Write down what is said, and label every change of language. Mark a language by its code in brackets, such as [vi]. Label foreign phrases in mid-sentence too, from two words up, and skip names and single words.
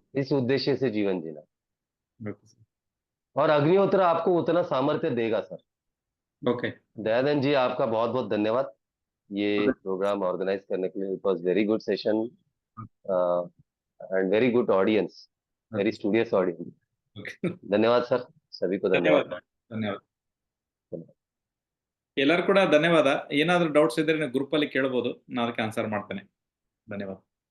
[hi] इस उद्देश्य से जीवन जीना. और अग्निहोत्र आपको उतना सामर्थ्य देगा सर. ओके. दयानंद जी आपका बहुत बहुत धन्यवाद ये [en] program organize [hi] करने के लिए. [en] It was very good session and very good audience, very studious audience. [hi] धन्यवाद सर, सभी को धन्यवाद. [kn] ಎಲ್ಲರೂ ಕೂಡ ಧನ್ಯವಾದ. ಏನಾದರೂ ಡೌಟ್ಸ್ ಇದ್ರೆ ನೀವು ಗ್ರೂಪ್ ಅಲ್ಲಿ ಕೇಳಬಹುದು, ನಾನು ಅದಕ್ಕೆ ಆನ್ಸರ್ ಮಾಡ್ತೇನೆ. ಧನ್ಯವಾದ.